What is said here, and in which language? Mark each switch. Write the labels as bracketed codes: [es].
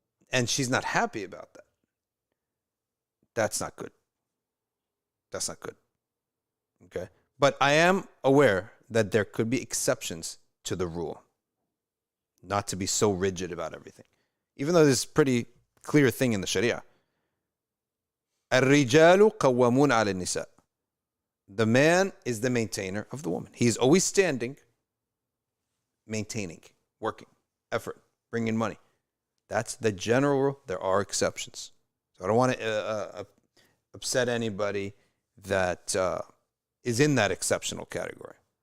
[en] And she's not happy about that. That's not good. That's not good, okay? But I am aware that there could be exceptions to the rule, not to be so rigid about everything. Even though there's a pretty clear thing in the Sharia. [ar] الرجال قوامون على النساء. [en] The man is the maintainer of the woman. He's always standing, maintaining, working, effort, bringing money. That's the general rule. There are exceptions. So I don't want to upset anybody that is in that exceptional category.